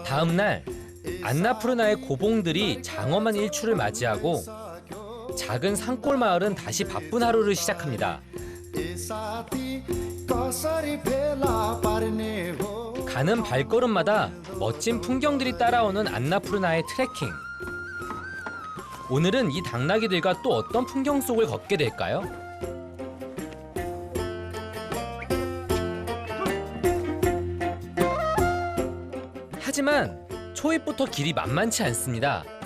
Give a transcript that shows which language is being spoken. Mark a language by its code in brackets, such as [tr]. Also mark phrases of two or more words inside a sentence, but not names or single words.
[ko] 다음 날 안나푸르나의 고봉들이 장엄한 일출을 맞이하고 작은 산골 마을은 다시 바쁜 하루를 시작합니다. [ne] ए साथी कसरी फेला पार्ने हो [ko] 가는 발걸음마다 멋진 풍경들이 따라오는 안나푸르나의 트레킹. 오늘은 이 당나귀들과 또 어떤 풍경 속을 걷게 될까요? 하지만 초입부터 길이 만만치 않습니다.